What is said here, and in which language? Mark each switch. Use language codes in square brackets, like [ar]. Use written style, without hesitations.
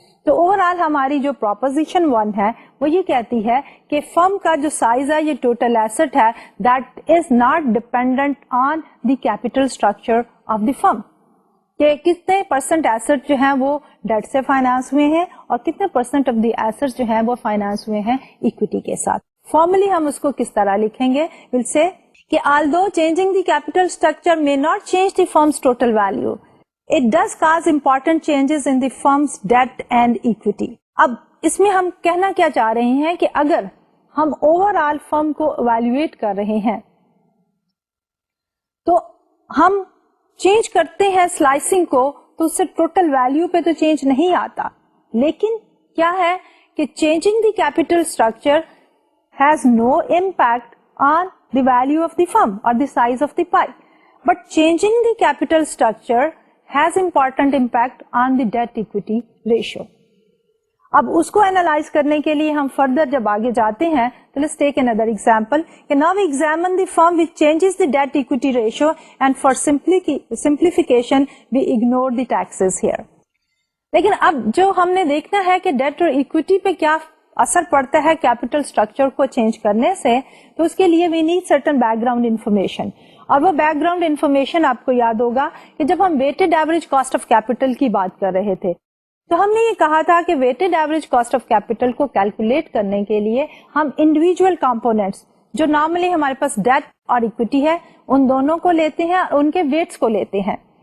[ur] تو over all ہماری جو پروپوزیشن 1 ہے وہ یہ کہتی ہے کہ فرم کا جو سائز ہے یہ ٹوٹل ایسٹ ہے [en] that is not dependent on the capital structure of the firm, [ur] کہ کتنے پرسنٹ ایسٹ جو ہیں وہ ڈیٹ سے فائنانس ہوئے ہیں اور کتنے پرسنٹ آف دی ایسٹ جو ہیں وہ فائنانس ہوئے ہیں اکویٹی کے ساتھ. فارملی ہم اس کو کس طرح لکھیں گے, [en] Will say کہ although changing the capital structure may not change the firm's total value, it does cause important changes in the firm's debt and equity. [ur] اب اس میں ہم کہنا کیا چاہ رہے ہیں کہ اگر ہم اوور آل فرم کو ایویلویٹ کر رہے ہیں تو ہم چینج کرتے ہیں سلائسنگ کو, تو اس سے ٹوٹل ویلو پہ تو چینج نہیں آتا, لیکن کیا ہے کہ [en] Changing the capital structure has no impact on the value of the firm or the size of the pie, but changing the capital structure has important impact on the debt equity ratio. [ur] اب اس کو analyse کرنے کے لیے ہم further جب آگے جاتے ہیں تو [en] let's take another example کہ now we examine the firm which changes the debt equity ratio and for simplification we ignore the taxes here. [ur] لیکن اب جو ہم نے دیکھنا ہے کہ ڈیٹ اور اکویٹی پہ کیا اثر پڑتا ہے کیپیٹل اسٹرکچر کو چینج کرنے سے, تو اس کے لیے [en] We need certain background information. [ur] اور وہ بیک گراؤنڈ انفارمیشن آپ کو یاد ہوگا کہ جب ہم weighted average cost of capital کی بات کر رہے تھے تو ہم نے یہ کہا تھا کہ weighted average cost of capital کو کیلکولیٹ کرنے کے لیے ہم انڈیویجول کمپونیٹس جو نارملی ہمارے پاس ڈیٹ اور اکویٹی ہے ان دونوں کو لیتے ہیں اور ان کے ویٹس کو لیتے ہیں.